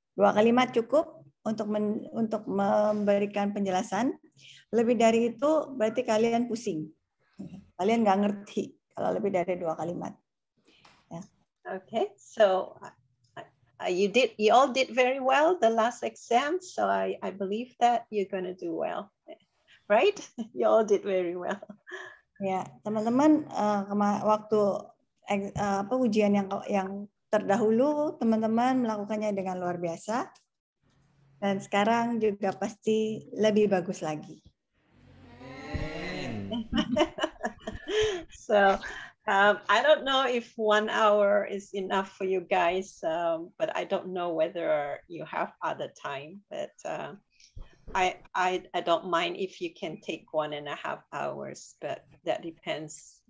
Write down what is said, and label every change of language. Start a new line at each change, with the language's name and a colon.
Indonesian: 2 kalimat cukup untuk memberikan penjelasan. Lebih dari itu berarti kalian pusing. Kalian nggak ngerti kalau lebih dari 2 kalimat. Ya.
English: Okay, so you all did very well the last exam, so I believe that you're gonna do well, right? You all did very well.
Indonesian: Ya, teman-teman, waktu ujian yang terdahulu teman-teman melakukannya dengan luar biasa, dan sekarang juga pasti lebih bagus lagi.
English: So I don't know if 1 hour is enough for you guys, but I don't know whether you have other time. But I don't mind if you can take 1.5 hours, but that depends.